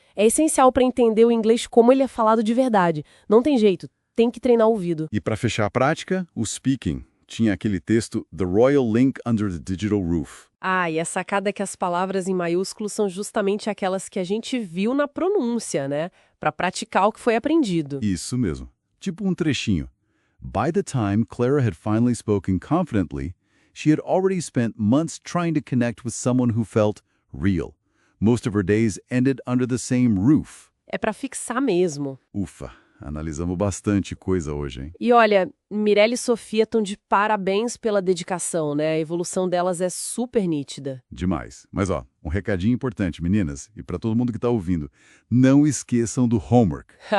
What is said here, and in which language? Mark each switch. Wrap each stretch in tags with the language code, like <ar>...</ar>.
<pt>É essencial para entender o inglês como ele é falado de verdade. Não tem jeito, tem que treinar o ouvido. E para fechar a prática, o speaking. Tinha aquele texto The Royal Link Under the Digital Roof. E a sacada é que as palavras em maiúsculo são justamente aquelas que a gente viu na pronúncia, né? Para praticar o que foi aprendido. Isso mesmo. Tipo um trechinho.</pt> <en>By the time Clara had finally spoken confidently, she had already spent months trying to connect with someone who felt real. Most of her days ended under the same roof.</en> <pt>É para fixar mesmo. Ufa, analisamos bastante coisa hoje, hein? E olha, Mirelle e Sofia estão de parabéns pela dedicação, né? A evolução delas é super nítida. Demais. Mas ó, um recadinho importante, meninas, e para todo mundo que tá ouvindo. Não esqueçam do homework.</pt>